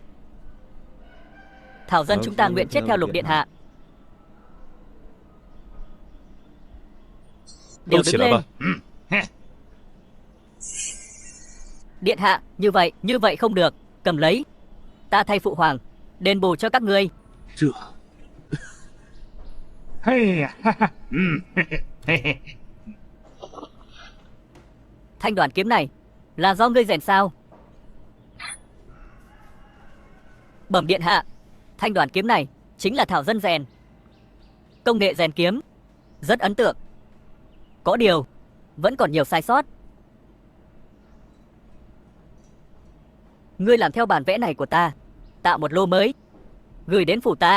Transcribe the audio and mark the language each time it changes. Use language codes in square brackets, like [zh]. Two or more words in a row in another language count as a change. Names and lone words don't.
[vi] Thảo dân chúng ta nguyện chết theo Lục điện hạ. Đều đứng lên. Điện hạ, như vậy không được. Cầm lấy. Ta thay phụ hoàng đền bù cho các ngươi. 这，哎呀，哈哈，嘿嘿嘿嘿。 Thanh đoàn kiếm này là do ngươi rèn sao? Bẩm điện hạ, thanh đoàn kiếm này chính là Thảo dân rèn. Công nghệ rèn kiếm rất ấn tượng. Có điều vẫn còn nhiều sai sót. Ngươi làm theo bản vẽ này của ta, tạo một lô mới, gửi đến phủ ta.